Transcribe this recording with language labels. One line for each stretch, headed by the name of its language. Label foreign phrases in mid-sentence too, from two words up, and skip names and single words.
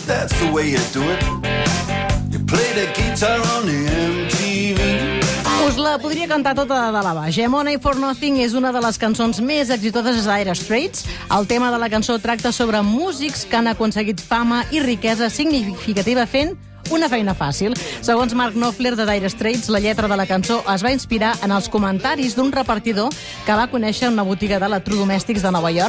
English: that's the way you do it. You play the guitar on the MTV.
Catalan: Us la podria cantar tota de la baix. Money for Nothing és una de les cançons més exitoses de Dire Straits. El tema de la cançó tracta sobre músics que han aconseguit fama i riquesa significativa fent una feina fàcil. Segons Mark Knopfler de Dire Straits, la lletra de la cançó es va inspirar en els comentaris d'un repartidor que va conèixer en una botiga d'electrodomèstics de Nova York.